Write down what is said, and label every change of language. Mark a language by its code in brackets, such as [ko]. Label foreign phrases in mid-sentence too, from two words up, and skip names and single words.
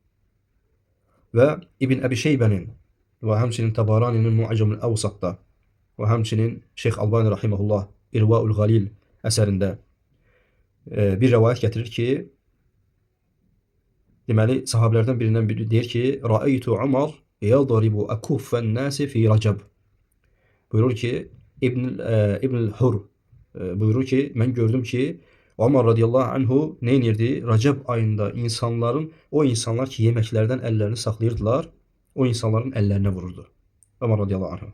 [az] Və İbn Əbi Şeybənin və həmçinin Tabaraninin Mu'camul Əvsatda və həmçinin Şeyx Albani rahimehullah İrvaul Galil əsərində bir rəvayət gətirir ki, deməli sahabelərdən birindən biri deyir ki, [ar] رأيت عمر يضرب أكف الناس في رجب. [az] Buyurur ki, İbn Hur buyurur ki, mən gördüm ki, Ömer [ar] رضي الله عنه [az] nə edirdi? Rəcəb ayında o insanlar ki yeməklərdən əllərini saxlayırdılar, o insanların əllərinə vururdu. Ömer [ar] رضي الله عنه.